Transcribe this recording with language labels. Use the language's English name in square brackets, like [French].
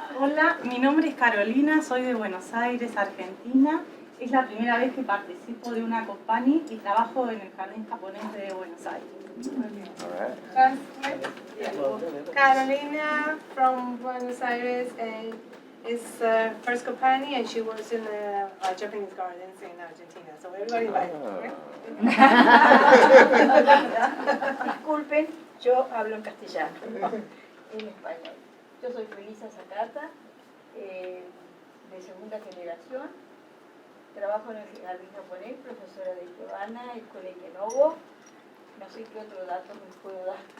[Spanish] Hola, mi nombre es Carolina, soy de Buenos Aires, Argentina. Es la primera vez que participo de una COPANI y trabajo en el Jardín Japonés de Buenos Aires. [English] Carolina from Buenos Aires is first COPANI, and she was in the Japanese gardens in Argentina. So everybody likes it. [Spanish] Disculpen, yo hablo en castellano, en español. Yo soy Felisa Zacata, de segunda generación. Trabajo en el Jardín Japonés, profesora de Giovanna, el Colegio Novo. No sé qué otro dato me puedo dar.